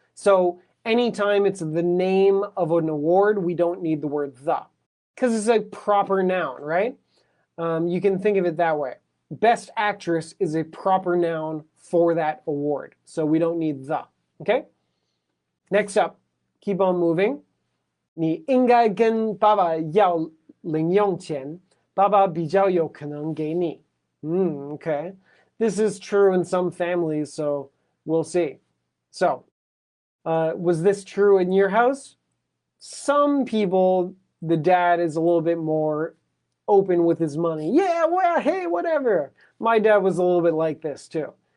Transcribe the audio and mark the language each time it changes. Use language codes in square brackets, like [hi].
[en] So anytime it's the name of an award, we don't need the word the, because it's a proper noun, right? You can think of it that way. Best actress is a proper noun for that award, so we don't need the. Okay? Next up, keep on moving. [zh] 你应该跟爸爸要零用钱，爸爸比较有可能给你。 [en] Okay. This is true in some families, so we'll see. So, was this true in your house? Some people, the dad is a little bit more open with his money. Yeah, well, hey, whatever. My dad was a little bit like this too.